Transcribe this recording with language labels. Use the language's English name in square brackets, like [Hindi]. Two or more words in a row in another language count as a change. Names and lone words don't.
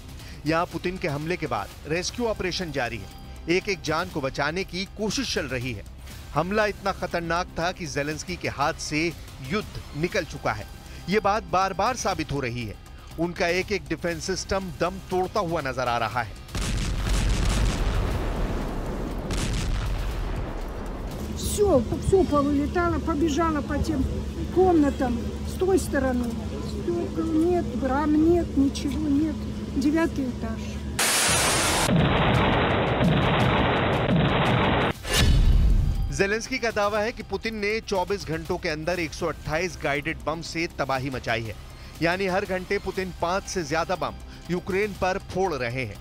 [Hindi] यहाँ पुतिन के हमले के बाद [English] rescue operation [Hindi] जारी है। एक एक जान को बचाने की कोशिश चल रही है। हमला इतना खतरनाक था कि ज़ेलेंस्की के हाथ से युद्ध निकल चुका है। ये बात बार बार साबित हो रही है। उनका एक एक [English] defense system [Hindi] दम तोड़ता हुआ नजर आ रहा है। [Russian] Все повылетало, побежало по тем комнатам с той стороны. Стекол нет, рам нет, ничего нет. 9-й этаж. [Hindi] ज़ेलेंस्की का दावा है कि पुतिन ने 24 घंटों के अंदर 128 [English] guided bomb [Hindi] से तबाही मचाई है। यानी हर घंटे पुतिन 5 से ज्यादा बम यूक्रेन पर फोड़ रहे हैं।